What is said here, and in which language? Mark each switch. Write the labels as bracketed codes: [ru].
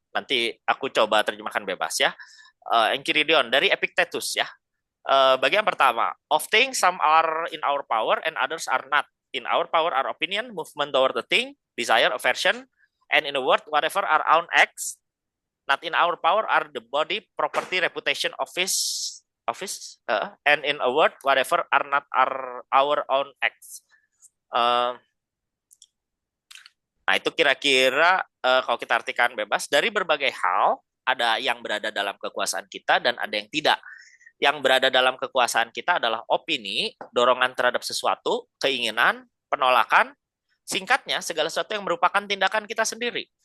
[id] Nanti aku coba terjemahkan bebas ya. Enchiridion dari Epictetus ya. Bagian pertama, [en] of things some are in our power and others are not. In our power are opinion, movement toward the thing, desire, aversion, and in a word, whatever our own acts. Not in our power are the body, property, reputation, office, and in a word, whatever are not our own acts. [id] Nah, itu kira-kira kalau kita artikan bebas, dari berbagai hal, ada yang berada dalam kekuasaan kita dan ada yang tidak. Yang berada dalam kekuasaan kita adalah opini, dorongan terhadap sesuatu, keinginan, penolakan, singkatnya segala sesuatu yang merupakan tindakan kita sendiri.